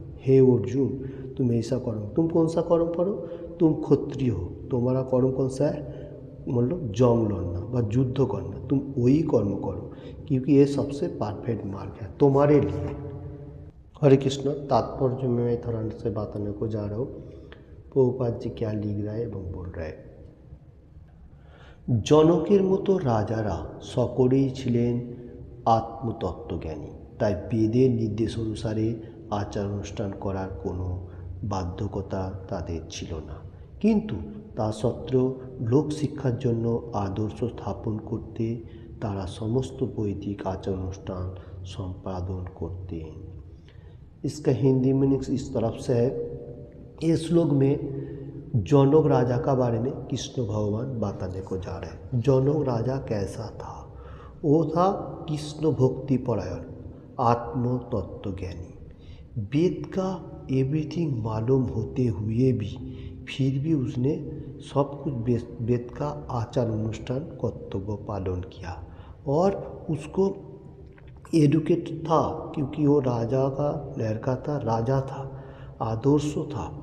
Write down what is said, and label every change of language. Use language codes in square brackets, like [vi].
[hi] हे अर्जुन तुम ऐसा कर्म, तुम कौन सा कर्म करो, तुम क्षत्रिय हो, तुम्हारा कर्म कौन सा है, मतलब जंग लड़ना व युद्ध करना, तुम वही कर्म करो क्योंकि ये सबसे परफेक्ट मार्ग है तुम्हारे लिए। हरे कृष्ण तात्पर्य में मैं थोड़ा से बताने को जा रहा हूँ। प्रभुपाद जी क्या लिख रहा है [bn] एवं बोल रहा है, জনকের মতো রাজারা সকলেই ছিলেন আত্মতত্ত্বজ্ঞানী, তাই বেদের নির্দেশ অনুসারে আচার অনুষ্ঠান করার কোনো বাধ্যকতা তাদের ছিল না। কিন্তু তা সত্ত্বেও লোকশিক্ষার জন্য আদর্শ স্থাপন করতে তারা সমস্ত বৈদিক आचार अनुष्ठान संपादन करते। [hi] इसका हिंदी मीनिंग इस तरफ से है। इस श्लोक में जनक राजा का बारे में कृष्ण भगवान बताने को जा रहे हैं। जनक राजा कैसा था, वो था कृष्ण भक्ति परायण, आत्म तत्वज्ञानी, वेद का एवरीथिंग मालूम होते हुए भी फिर भी उसने सब कुछ वेद का आचार अनुष्ठान कर्तव्य पालन किया और उसको एडुकेट था क्योंकि वो राजा का लड़का था, राजा था, आदर्श था।